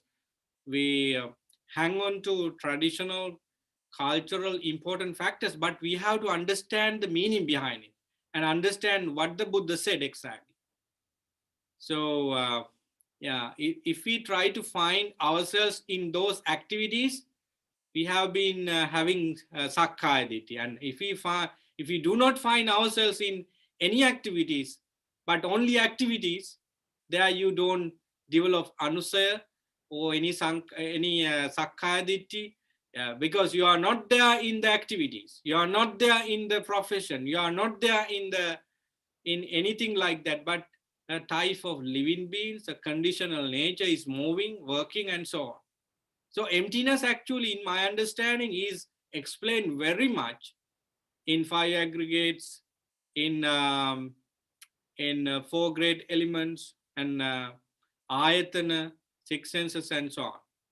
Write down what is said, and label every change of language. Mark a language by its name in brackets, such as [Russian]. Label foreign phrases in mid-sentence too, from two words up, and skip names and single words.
[English] We hang on to traditional, cultural, important factors, but we have to understand the meaning behind it and understand what the Buddha said exactly. So if we try to find ourselves in those activities, we have been having [Pali] sakkaya ditthi. [English] And if we do not find ourselves in any activities, but only activities, there you don't develop anusaya or any [Pali] sakkaya ditthi, [English] because you are not there in the activities, you are not there in the profession, you are not there in anything like that, but a type of living beings, a conditional nature is moving, working, and so on. So emptiness actually, in my understanding, is explained very much in 5 aggregates, in 4 great elements, and ayatana, 6 senses, and so on.